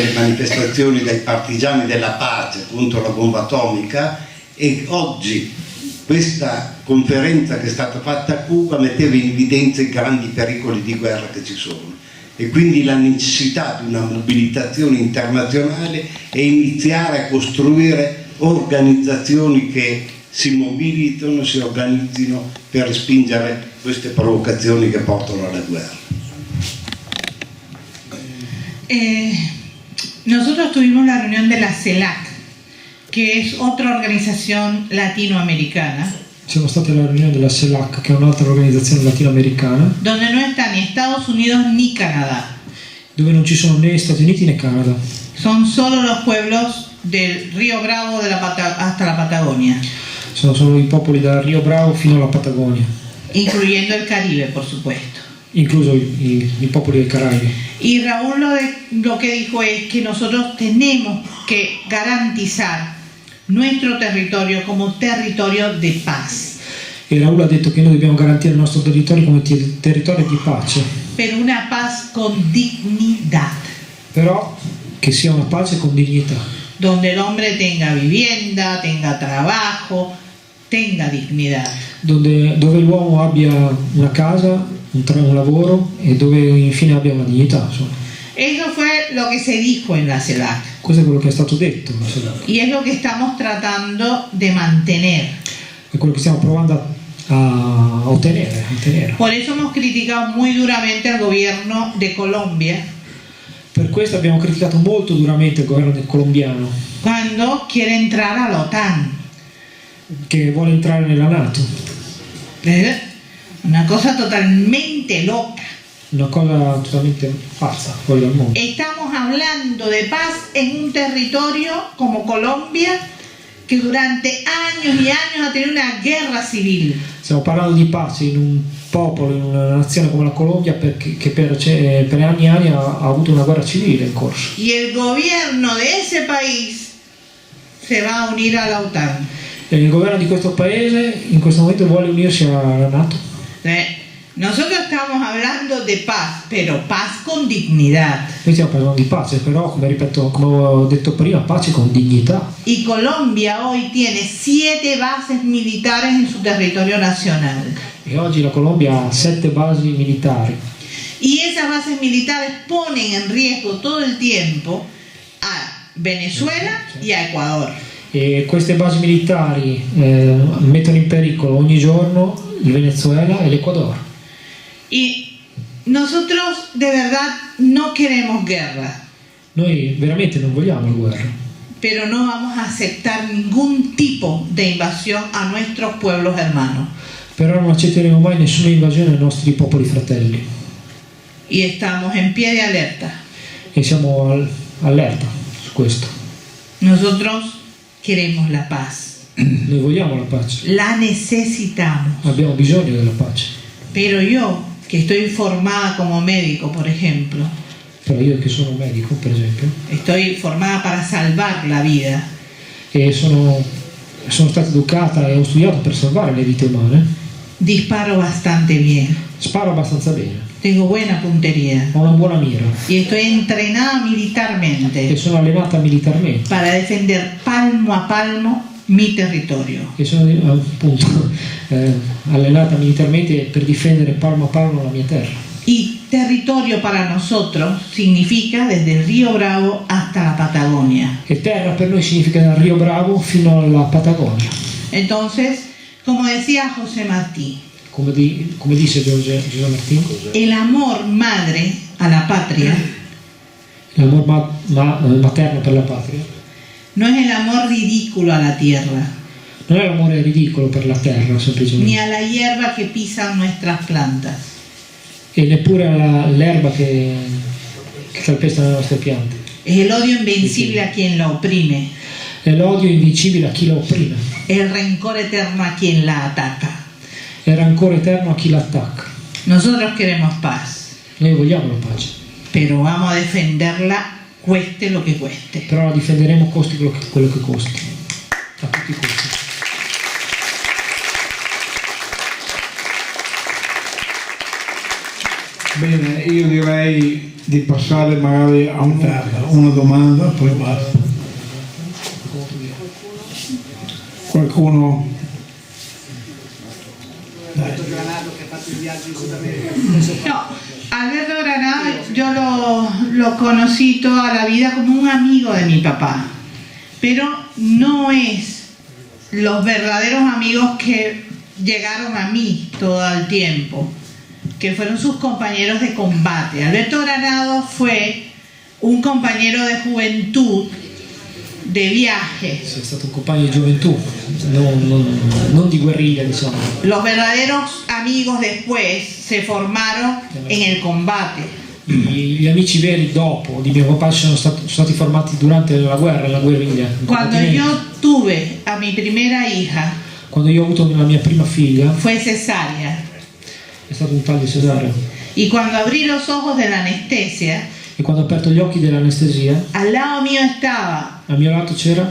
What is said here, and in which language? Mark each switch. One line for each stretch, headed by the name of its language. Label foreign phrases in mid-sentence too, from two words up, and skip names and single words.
Italian: le manifestazioni dei partigiani della pace contro la bomba atomica, e oggi questa conferenza che è stata fatta a Cuba metteva in evidenza i grandi pericoli di guerra che ci sono, e quindi la necessità di una mobilitazione internazionale e iniziare a costruire organizzazioni che si mobilitano, si organizzino per spingere queste provocazioni che portano alla guerra.
Spanish: Nosotros tuvimos la reunión de la CELAC, que es otra organización latinoamericana.
Italian: Siamo stati alla riunione della CELAC, che è un'altra organizzazione latinoamericana,
Spanish: donde no está ni Estados Unidos ni Canadá.
Italian: dove non ci sono né Stati Uniti né Canada.
Spanish: Son solo los pueblos del Río Bravo hasta la Patagonia.
Italian: Sono solo i popoli da Rio Bravo fino alla Patagonia.
Spanish: incluyendo el Caribe, por supuesto.
Italian: incluso i popoli dei Caraibi.
Spanish: Y Raúl lo que dijo es que nosotros tenemos que garantizar nuestro territorio como territorio de paz.
Italian: E Raul ha detto che noi dobbiamo garantire il nostro territorio come territorio di pace,
Spanish: Pero una paz con dignidad,
Italian: però che sia una pace con dignità,
Spanish: donde el hombre tenga vivienda, tenga trabajo, tenga dignidad.
Italian: dove l'uomo abbia una casa, un lavoro e dove infine abbia una dignità. Insomma.
Spanish: Eso fue lo que se dijo en la CELAC
Italian: Questo è quello che è stato detto,
Spanish: y es lo que estamos tratando de mantener.
Italian: è quello che stiamo provando a ottenere.
Spanish: Por eso hemos criticado muy duramente al gobierno de Colombia
Italian: Per questo abbiamo criticato molto duramente il governo colombiano,
Spanish: cuando quiere entrar a la OTAN.
Italian: che vuole entrare nella NATO.
Spanish: Una cosa totalmente loca.
Italian: Una cosa totalmente pazza fuori dal mondo.
Spanish: Estamos hablando de paz en un territorio como Colombia que durante años y años ha tenido una guerra civil.
Italian: Stiamo parlando di pace in un popolo, in una nazione come la Colombia che per anni e anni ha avuto una guerra civile in corso.
Spanish: Y el gobierno de ese país se va a unir a la OTAN.
Italian: E il governo di questo paese in questo momento vuole unirsi alla NATO.
Spanish: Nosotros estamos hablando de paz, pero paz con dignidad.
Italian: Noi stiamo parlando di pace, però come ho detto prima, pace con dignità.
Spanish: Y Colombia hoy tiene 7 bases militares en su territorio nacional.
Italian: E oggi la Colombia ha 7 basi militari.
Spanish: Y esas bases militares ponen en riesgo todo el tiempo a Venezuela y a Ecuador.
Italian: E queste basi militari mettono in pericolo ogni giorno il Venezuela e l'Ecuador.
Spanish: Y nosotros de verdad no queremos guerra,
Italian: Noi veramente non vogliamo la guerra,
Spanish: pero no vamos a aceptar ningún tipo de invasión a nuestros pueblos hermanos.
Italian: però non accetteremo mai nessuna invasione ai nostri popoli fratelli.
Spanish: Y estamos en pie de alerta.
Italian: E siamo allerta su questo.
Spanish: Nosotros queremos la paz,
Italian: Noi vogliamo la pace,
Spanish: la necesitamos.
Italian: abbiamo bisogno della pace.
Spanish: Pero yo, que estoy formada como médico, por ejemplo,
Italian: Però io che sono medico, per esempio,
Spanish: estoy formada para salvar la vida.
Italian: e sono stata educata e ho studiato per salvare le vite umane,
Spanish: Disparo bastante bien,
Italian: sparo abbastanza bene,
Spanish: tengo buena puntería
Italian: ho una buona mira
Spanish: y estoy entrenada
Italian: e
Spanish: militarmente
Italian: sono allenata militarmente
Spanish: para defender palmo a palmo mi territorio.
Italian: e sono appunto allenata militarmente per difendere palmo a palmo la mia terra.
Spanish: Y territorio para nosotros significa desde el río Bravo hasta la Patagonia.
Italian: E terra per noi significa dal Rio Bravo fino alla Patagonia.
Spanish: Entonces, como decía José Martí,
Italian: Come dice Giuseppe Martino,
Spanish: el amor madre a la patria
Italian: l'amor materno per la patria
Spanish: no es el amor ridículo a la tierra,
Italian: non è l'amore ridicolo per la terra
Spanish: ni
Italian: semplicemente,
Spanish: a la hierba que pisan nuestras plantas.
Italian: e neppure all'erba che calpesta le nostre piante.
Spanish: Es el odio invencible a quien la oprime,
Italian: È l'odio invincibile a chi la opprime,
Spanish: el rencor eterno a quien la ataca.
Italian: è il rancore eterno a chi l'attacca.
Spanish: Nosotros queremos paz,
Italian: Noi vogliamo la pace,
Spanish: pero vamos a defenderla cueste lo que cueste.
Italian: però la difenderemo costi quello che costi, a tutti i costi. Bene, io direi di passare magari a una domanda, poi basta. Qualcuno? Dai.
Spanish: No, Alberto Granado yo lo conocí toda la vida como un amigo de mi papá, pero no es los verdaderos amigos que llegaron a mí todo el tiempo, que fueron sus compañeros de combate. Alberto Granado fue un compañero de juventud, de viaje.
Italian: Sei stato un compagno di gioventù, non di guerriglia, diciamo.
Spanish: Los verdaderos amigos después se formaron en el combate.
Italian: Gli amici veri dopo di mio papà sono stati formati durante la guerriglia.
Spanish: Cuando yo tuve a mi primera hija,
Italian: Quando io ho avuto la mia prima figlia,
Spanish: fue cesárea.
Italian: È stato un taglio cesareo.
Spanish: Y cuando abrí los ojos de la anestesia,
Italian: E quando ho aperto gli occhi dell'anestesia,
Spanish: al lado mío estaba
Italian: al mio lato c'era